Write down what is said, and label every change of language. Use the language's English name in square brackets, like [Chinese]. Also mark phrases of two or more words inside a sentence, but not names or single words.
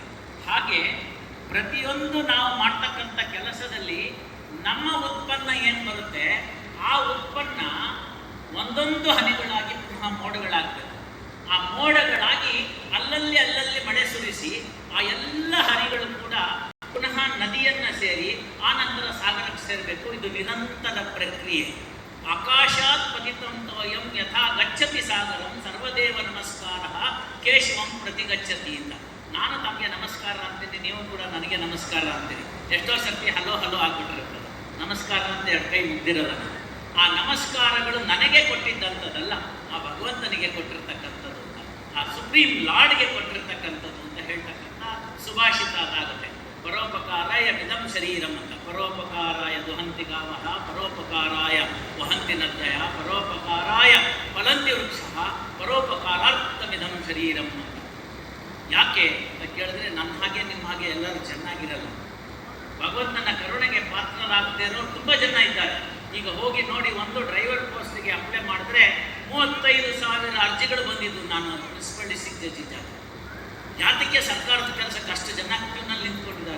[Kannada] ಹಾಗೆ ಪ್ರತಿಯೊಂದು ನಾವು ಮಾಡ್ತಕ್ಕಂಥ ಕೆಲಸದಲ್ಲಿ ನಮ್ಮ ಉತ್ಪನ್ನ ಏನು ಬರುತ್ತೆ, ಆ ಉತ್ಪನ್ನ ಒಂದೊಂದು ಹನಿಗಳಾಗಿ ಪುನಃ ಮೋಡಗಳಾಗಬೇಕು. ಆ ಮೋಡಗಳಾಗಿ ಅಲ್ಲಲ್ಲಿ ಮಳೆ ಸುರಿಸಿ ಆ ಎಲ್ಲ ಹನಿಗಳು ಕೂಡ ಪುನಃ ನದಿಯನ್ನು ಸೇರಿ ಆ ನಂತರ ಸಾಗರಕ್ಕೆ ಸೇರಬೇಕು. ಇದು ನಿರಂತರ ಪ್ರಕ್ರಿಯೆ. [Sanskrit] ಆಕಾಶಾತ್ ಪತಿತಂ ತೋಯಂ ಯಥಾ ಗಚ್ಚತಿ ಸಾಗರಂ ಸರ್ವದೇವ ನಮಸ್ಕಾರ ಕೇಶವಂ ಪ್ರತಿಗಚ್ಚತಿ ಅಂತ. [Kannada] ನಾನು ತಮಗೆ ನಮಸ್ಕಾರ ಅಂತೀನಿ, ನೀವು ಕೂಡ ನನಗೆ ನಮಸ್ಕಾರ ಅಂತೀರಿ. ಎಷ್ಟೋ ಸರ್ತಿ ಹಲೋ ಆಗ್ಬಿಟ್ಟಿರ್ತದೆ. ನಮಸ್ಕಾರ ಅಂತ ಎರಡು ಕೈ ಮುಗ್ದಿರಲ್ಲ ನಾನು. ಆ ನಮಸ್ಕಾರಗಳು ನನಗೆ ಕೊಟ್ಟಿದ್ದಂಥದ್ದಲ್ಲ, ಆ ಭಗವಂತನಿಗೆ ಕೊಟ್ಟಿರ್ತಕ್ಕಂಥದ್ದು ಅಂತ, ಆ [English] Supreme Lord-ge [Kannada] ಕೊಟ್ಟಿರ್ತಕ್ಕಂಥದ್ದು ಅಂತ ಹೇಳ್ತಕ್ಕಂಥ ಸುಭಾಷಿತ ಅದಾಗುತ್ತೆ. [Sanskrit] ಪರೋಪಕಾರಾಯ ವಿಧಂ ಶರೀರಂ ಅಂತ. ಪರೋಪಕಾರಾಯ ದುಹಂತಿ ಗಾವಃ, ಪರೋಪಕಾರಾಯ ವಹಂತಿ ನದ್ಯಃ, ಪರೋಪಕಾರಾಯ ಫಲಂತಿ ವೃಕ್ಷಃ, ಪರೋಪಕಾರಾರ್ಥಮಿದಂ ಶರೀರಂ ಅಂತ. [Kannada] ಯಾಕೆ ಅಂತ ಕೇಳಿದ್ರೆ, ನನ್ನ ಹಾಗೆ ನಿಮ್ಮ ಹಾಗೆ ಎಲ್ಲರೂ ಚೆನ್ನಾಗಿರಲ್ಲ. ಭಗವಂತನ ಕರುಣೆಗೆ ಪಾತ್ರರಾಗದೇ ಇರೋರು ತುಂಬ ಜನ ಇದ್ದಾರೆ. ಈಗ ಹೋಗಿ ನೋಡಿ, ಒಂದು [English] driver post-ge apply [Kannada] ಮಾಡಿದ್ರೆ 35,000 ಅರ್ಜಿಗಳು ಬಂದಿದ್ದು. ನಾನು [English] municipal district judge [Kannada] ಇದ್ದಾಗ. ಯಾತಕ್ಕೆ ಸರ್ಕಾರದ ಕೆಲಸಕ್ಕೆ ಅಷ್ಟು ಜನ ಕ್ಯೂನಲ್ಲಿ ನಿಂತ್ಕೊಂಡಿದ್ದಾರೆ?